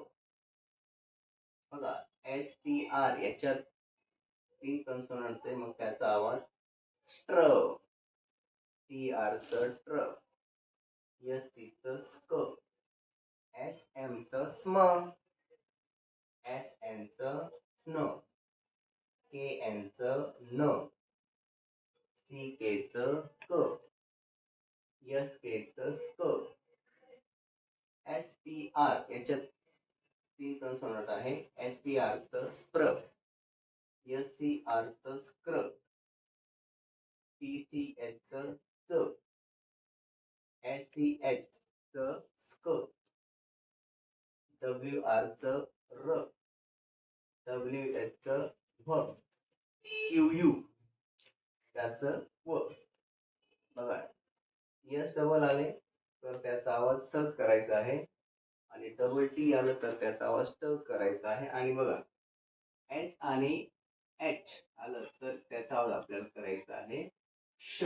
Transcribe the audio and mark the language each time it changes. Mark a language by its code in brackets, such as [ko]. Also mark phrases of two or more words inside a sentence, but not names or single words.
[mr] बघा, [en] S T R [mr] याच्यात 3 कन्सोनंट्स आहे, मग त्याचा आवाज स्ट्र. [en] T R [mr] च ट्र, [en] S T [mr] च स्क, [en] S M [mr] च स्म, [en] S N [mr] च स्न, [en] K N [mr] च न, [en] C K [mr] च क, [en] S K [mr] च स्क. [en] S P R [mr] याच्यात 3 कन्सोनंट आहे. [en] S P R [mr] च स्प्र, [en] S C R [mr] च स्क्र, [en] P C H [mr] च च, [en] S C H [mr] च स्क, [en] W R [mr] च र, [en] W H [mr] च व्ह, [en] Q U [mr] त्याचं व. बघा, [en] S double [mr] आले तर त्याचा आवाज सच करायचा आहे, आणि [en] double T [mr] आलं तर त्याचा आवाज ट करायचा आहे. आणि बघा, एस आणि एच आलं तर त्याचा आवाज आपल्याला करायचा आहे श.